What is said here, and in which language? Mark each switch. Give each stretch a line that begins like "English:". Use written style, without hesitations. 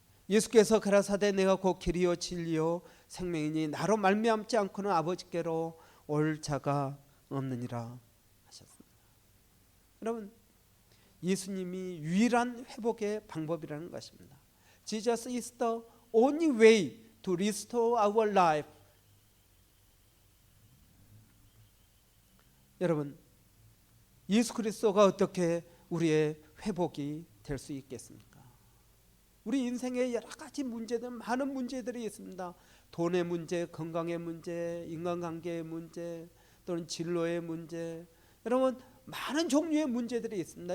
Korean: 예수께서 가라사대 내가 곧 길이요 진리요 생명이니 나로 말미암지 않고는 아버지께로 올 자가 없느니라 하셨습니다. 여러분, 예수님이 유일한 회복의 방법이라는 것입니다.
English: Jesus is the only way to restore our life.
Korean: 여러분, 예수 그리스도가 어떻게 우리의 회복이 될 수 있겠습니까? 우리 인생에 여러 가지 문제들, 많은 문제들이 있습니다. 돈의 문제, 건강의 문제, 인간관계의 문제, 또는 진로의 문제, 여러분 많은 종류의 문제들이 있습니다.